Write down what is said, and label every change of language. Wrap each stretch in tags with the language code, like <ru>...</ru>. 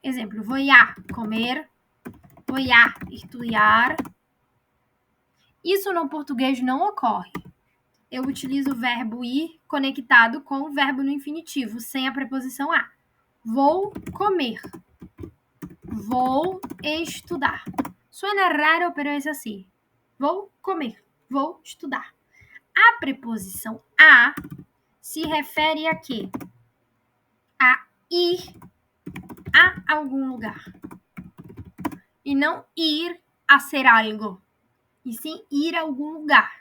<es>Exemplo, voy a comer, voy a estudar.</es> <pt>Isso no português não ocorre. Eu utilizo o verbo ir conectado com o verbo no infinitivo, sem a preposição a. Vou comer. Vou estudar.</pt> <es>Suena raro, pero es assim.</es> <pt>Vou comer. Vou estudar. A preposição a se refere a quê? A ir a algum lugar. E não ir a ser algo. E sim ir a algum lugar.</pt>